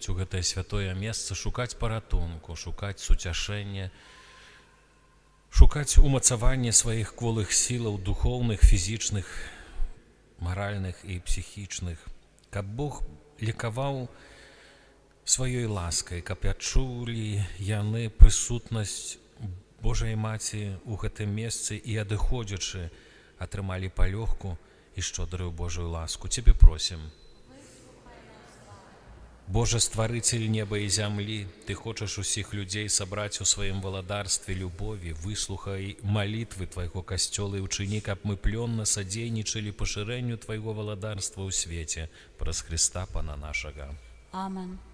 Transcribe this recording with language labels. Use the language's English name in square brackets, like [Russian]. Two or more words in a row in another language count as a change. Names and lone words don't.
[Belarusian] у гэтае святое месца шукаць паратунку, шукаць суцяшэння, шукаць умацаванне сваіх кволых сілаў духоўных, фізічных, маральных і псіхічных, каб Бог лекаваў сваёй ласкай, каб адчулі яны прысутнасць Божай Маці ў гэтым месцы і, адыходзячы, атрымалі палёгку і шчодрую Божую ласку. [Russian] Тебе просим. [Belarusian] Боже, стварыцель неба і зямлі, Ты хочаш усіх людзей сабраць у сваім валадарстве любові, выслухай малітвы Твайго касцёла і ўчыні, каб мы плённа садзейнічалі пашырэнню Твайго валадарства ў свеце праз Христа Пана нашага. Амен.